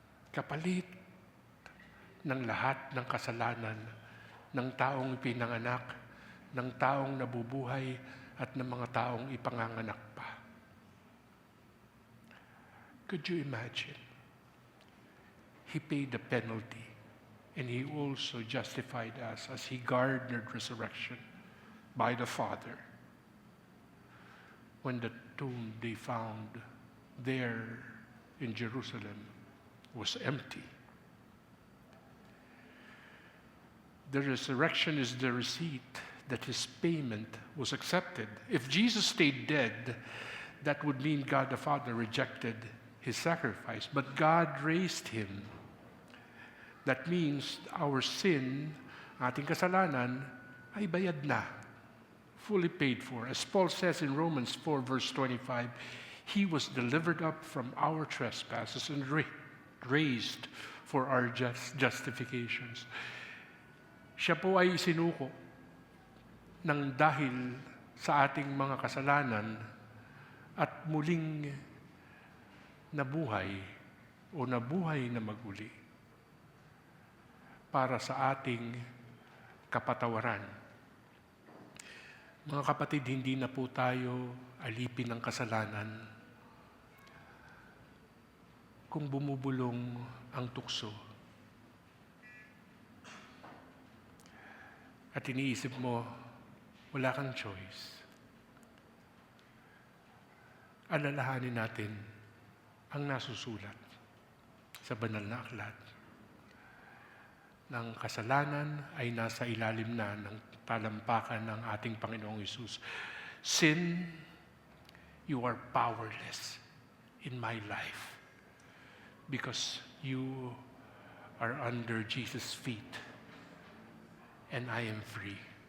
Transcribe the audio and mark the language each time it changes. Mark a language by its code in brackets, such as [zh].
[tl] Kapalit ng lahat ng kasalanan ng taong ipinanganak, ng taong nabubuhay, at ng mga taong ipanganganak pa. [en] Could you imagine? He paid the penalty, and He also justified us as He garnered resurrection by the Father. When the tomb they found there in Jerusalem was empty. The resurrection is the receipt that His payment was accepted. If Jesus stayed dead, that would mean God the Father rejected His sacrifice. But God raised Him. That means our sin, [tl] ating kasalanan, ay bayad na, [en] fully paid for. As Paul says in Romans 4 verse 25, He was delivered up from our trespasses and raised for our justifications. [tl] Siya po ay isinuko ng dahil sa ating mga kasalanan at muling nabuhay o nabuhay na maguli para sa ating kapatawaran. Mga kapatid, hindi na po tayo alipin ng kasalanan kung bumubulong ang tukso. At iniisip mo, wala kang choice. Alalahanin natin ang nasusulat sa banal na aklat. Ng kasalanan ay nasa ilalim na ng talampakan ng ating Panginoong Hesus. [en] Sin, you are powerless in my life because you are under Jesus' feet and I am free.